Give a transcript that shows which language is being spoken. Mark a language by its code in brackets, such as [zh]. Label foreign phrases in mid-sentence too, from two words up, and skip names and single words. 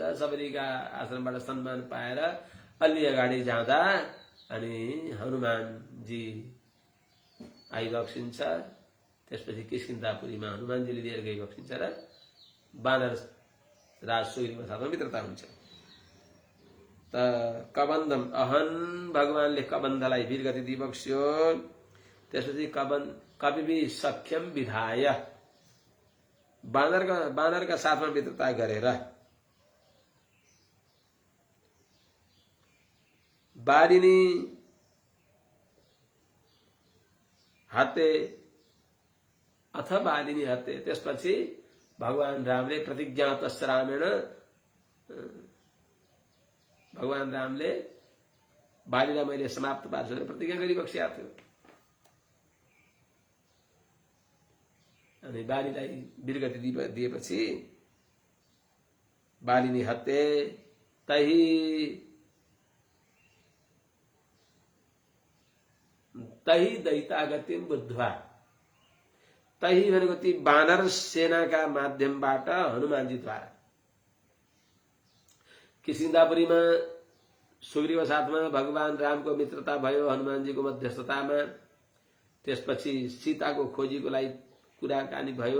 [ne] सबरीका आश्रमबाट सम्मान पाएर अलि अगाडि जाँदा अनि हनुमानजी आइबक्सिन्छ। त्यसपछि किष्किन्धापुरीमा हनुमानजीले लिएर गइबक्सिन्छ र बानर राज सुग्रीवको साथमा मित्रता हुन्छ। [sa] त कबन्धम अहन, [ne] भगवानले कबन्धलाई वीरगति दिबक्स्यो। त्यसपछि [sa] कविभी सख्यम विधाय, [ne] बानरका साथमा मित्रता गरेर [sa] बारिनी हते अथ बालिनी हते। [ne] त्यसपछि भगवान रामले [sa] प्रतिज्ञा तस्य रामेण, [ne] भगवान रामले बालीलाई मैले समाप्त पार्छु भनेर प्रतिज्ञा गरिबक्सेका थियो। अनि बालीलाई वीरगति दिएपछि [sa] बालिनी हते तही तही दैतागतिम बुद्ध्वा। [ne] तही भनेको ती बानर सेनाका माध्यमबाट हनुमानजीद्वारा किसिन्दापुरीमा सुग्रीव साथमा भगवान रामको मित्रता भयो हनुमानजीको मध्यस्थतामा। त्यसपछि सीताको खोजीको लागि कुराकानी भयो।